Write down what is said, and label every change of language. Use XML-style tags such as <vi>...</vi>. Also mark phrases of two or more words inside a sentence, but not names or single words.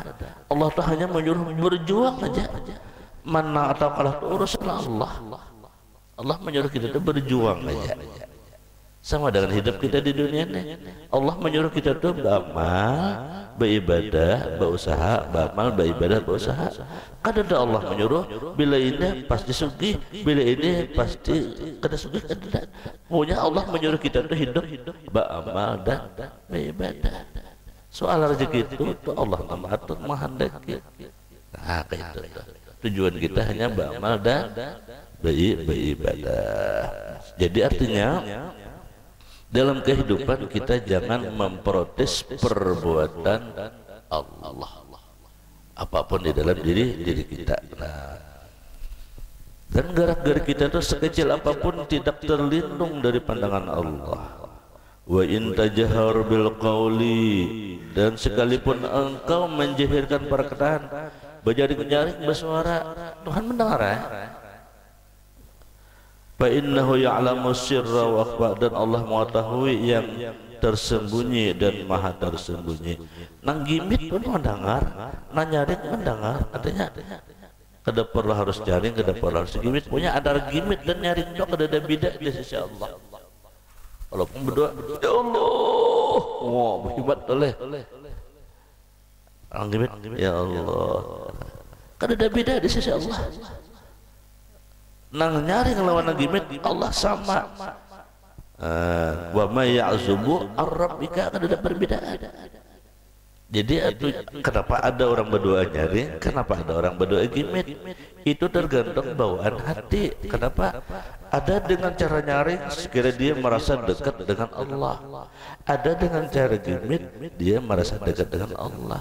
<bjn>Allah tuh hanya menyuruh berjuang aja. Menang atau kalah itu urusan Allah. Allah menyuruh kita tuh berjuang aja. Sama dengan hidup kita di dunia ini. Allah menyuruh kita tuh beramal, beribadah, berusaha, beramal, beribadah, berusaha. Kadang Allah menyuruh bila ini pasti sugih, bila ini pasti kada sugih kada. Pokoknya Allah menyuruh kita tuh hidup, beramal dan beribadah. Soal rezeki itu Allah atur menghendaki. Nah, kayak itu. Tujuan kita hanya beramal dan beribadah. Jadi artinya dalam kehidupan kita jangan memprotes perbuatan Allah apapun di dalam diri kita. Nah, dan gerak-gerik kita itu sekecil apapun tidak terlindung dari pandangan Allah.</bjn> <ar>Wa in tajahar bil qawli,</ar> <bjn>dan sekalipun engkau menjahirkan perkataan berjaring-jaring bersuara, Tuhan mendengar ya.</bjn> <ar>Fa innahu ya'lamu sirra wa akhfa,</ar> <bjn>dan Allah mengetahui yang tersembunyi dan maha tersembunyi. Nang gimit pun mendengar, nang nyaring mendengar. Artinya kada perlu harus jaring, kada perlu harus gimit. Punya ada gimit dan nyaring itu kada ada beda di sisi Allah. Walaupun berdoa, ya Allah, wah berhebat oleh. Nang gimit, ya Allah, kada ada beda di sisi Allah. Nang nyaring lawan nang gimit Allah sama.</bjn> <ar>Wa may ya'zubu ar-rabbika,</ar> <bjn>kada ada perbedaan. Jadi itu kenapa ada orang berdoa nyaring, kenapa ada orang berdoa gimit, itu tergantung bawaan hati. Kenapa? Ada dengan cara nyaring sekiranya dia merasa dekat dengan Allah, ada dengan cara gimit dia merasa dekat dengan Allah.</bjn>